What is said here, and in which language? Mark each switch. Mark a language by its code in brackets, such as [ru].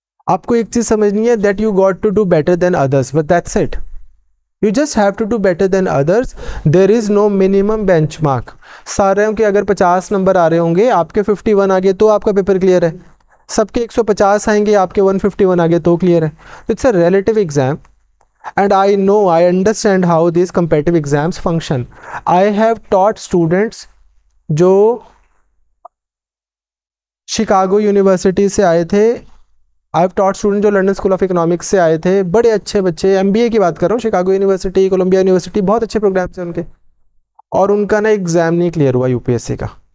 [hi] आपको एक चीज समझनी है [en] That you got to do better than others, but that's it. You just have to do better than others. There is no minimum benchmark. [hi] सारे के अगर 50 नंबर आ रहे होंगे, आपके 51 आ गए तो आपका पेपर क्लियर है। सबके 150 आएंगे, आपके 151 आ गए तो क्लियर है। [en] It's a relative exam and I understand how these competitive exams function. I have taught students [hi] जो शिकागो यूनिवर्सिटी से आए थे, [en] I have taught student [hi] जो लंदन स्कूल ऑफ इकोनॉमिक्स से आए थे, बड़े अच्छे बच्चे, MBA की बात कर रहा हूँ, शिकागो यूनिवर्सिटी, कोलंबिया यूनिवर्सिटी, बहुत अच्छे प्रोग्राम्स हैं उनके, और उनका ना एग्जाम नहीं क्लियर हुआ UPSC का।